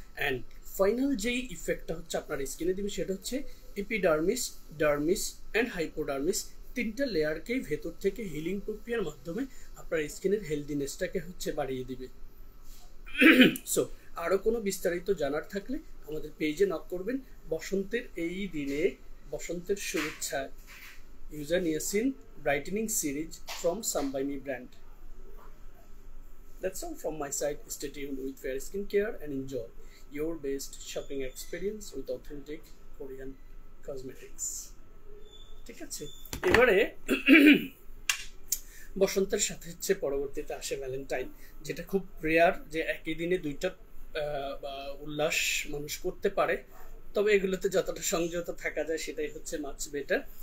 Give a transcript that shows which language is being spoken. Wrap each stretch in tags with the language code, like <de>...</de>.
<bn>And final যেই ইফেক্টটা হচ্ছে আপনার স্কিনে দিবে সেটা হচ্ছে এপিডার্মিস, ডার্মিস অ্যান্ড হাইপোডার্মিস, তিনটা লেয়ারকেই ভেতর থেকে হিলিং প্রক্রিয়ার মাধ্যমে আপনার স্কিনের হেলদিনেসটাকে হচ্ছে বাড়িয়ে দিবে। সো আরও কোনো বিস্তারিত জানার থাকলে আমাদের পেজে নক করবেন। বসন্তের এই দিনে বসন্তের শুভেচ্ছা, ইউজা niacin brightening series from Some by Me brand.</bn> <en>That's all from my side. Stay tuned with Fair Skincare and enjoy your best shopping experience with authentic Korean cosmetics.</en> <bn>ঠিক আছে, এবারে বসন্তের সাথে হচ্ছে পরবর্তীতে আসে ভ্যালেন্টাইন, যেটা খুব রেয়ার যে একই দিনে দুইটা উল্লাস মানুষ করতে পারে, তবে এগুলোতে যতটা সংযত থাকা যায় সেটাই হচ্ছে মাচ বেটার।</bn>